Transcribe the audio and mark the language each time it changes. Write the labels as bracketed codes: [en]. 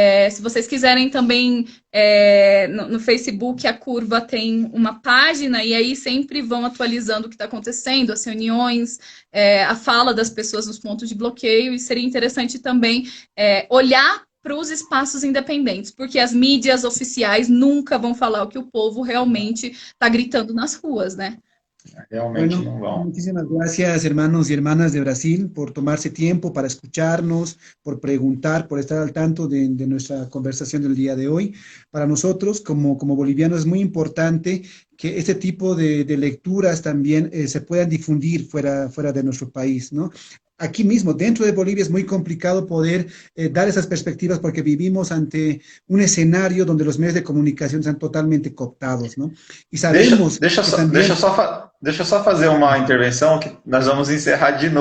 [pt] Se vocês quiserem também, no Facebook, a Curva tem uma página, e aí sempre vão atualizando o que está acontecendo, as reuniões, a fala das pessoas nos pontos de bloqueio, e seria interessante também olhar para os espaços independentes, porque as mídias oficiais nunca vão falar o que o povo realmente está gritando nas ruas, né? [es] Bueno, muchísimas gracias, hermanos y hermanas de Brasil, por tomarse tiempo para escucharnos, por preguntar, por estar al tanto de nuestra conversación del día de hoy. Para nosotros, como bolivianos, es muy importante que este tipo de lecturas también se puedan difundir fuera de nuestro país, ¿no? aquí mismo, dentro de Bolivia, es muy complicado poder dar esas perspectivas porque vivimos ante un escenario donde los medios de comunicación están totalmente cooptados, ¿no? Y sabemos que también... [pt] Deixa eu só fazer uma intervenção que nós vamos encerrar de novo.